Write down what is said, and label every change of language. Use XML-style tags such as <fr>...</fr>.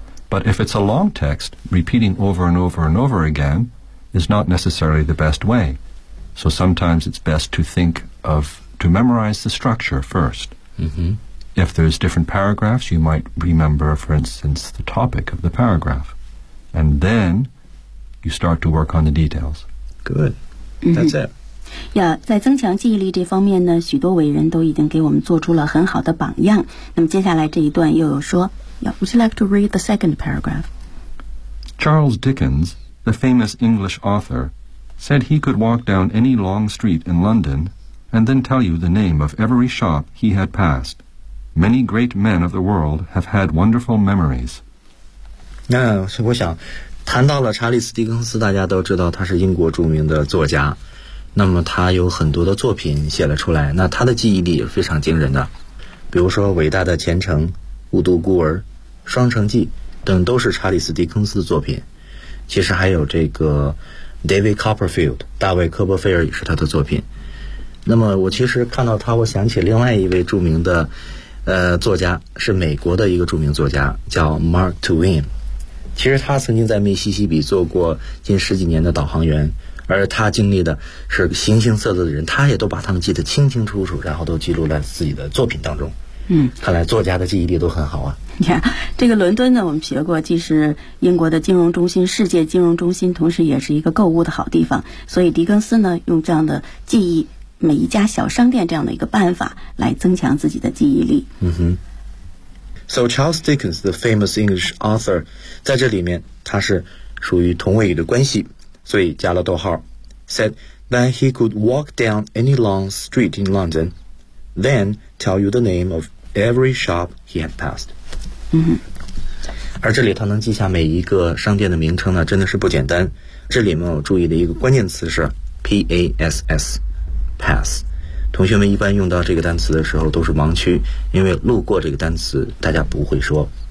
<en>But if it's a long text, repeating over and over and over again is not necessarily the best way. So sometimes it's best to think of, to memorize the structure first. If there's different paragraphs, you might remember, for instance, the topic of the paragraph. And then you start to work on the details. Good. That's it.</en> <zh>Yeah, 在增强记忆力这方面呢，许多伟人都已经给我们做出了很好的榜样。那么接下来这一段又有说 yeah,</zh> <en>Would you like to read the second paragraph? Charles Dickens, the famous English author, said he could walk down any long street in London... and then tell you the name of every shop he had passed. Many great men of the world have had wonderful memories.</en> <zh>那我想谈到了查理斯·狄更斯，大家都知道他是英国著名的作家，那么他有很多的作品写了出来，那他的记忆力也非常惊人的，比如说《伟大的前程》《雾都孤儿》《双城记》等都是查理斯·狄更斯的作品，其实还有这个 David Copperfield 大卫·科波菲尔也是他的作品。那么我其实看到他，我想起另外一位著名的作家，是美国的一个著名作家，叫 Mark Twain。其实他曾经在密西西比做过近十几年的导航员，而他经历的是形形色色的人，他也都把他们记得清清楚楚，然后都记录在自己的作品当中。看来作家的记忆力都很好啊。你看这个伦敦呢，我们学过，既是英国的金融中心，世界金融中心，同时也是一个购物的好地方。所以狄更斯呢，用这样的记忆每一家小商店这样的一个办法来增强自己的记忆力。嗯哼。</zh> <en>So Charles Dickens, the famous English author,</en> <zh>在这里面他是属于同位语的关系，所以加了逗号</zh> <en>，said that he could walk down any long street in London, then tell you the name of every shop he had passed。嗯，</en> <zh>而这里他能记下每一个商店的名称呢，真的是不简单。这里面我注意的一个关键词是 pass， pass。同学们一般用到这个单词的时候都是盲区，因为路过这个单词大家不会说。</zh>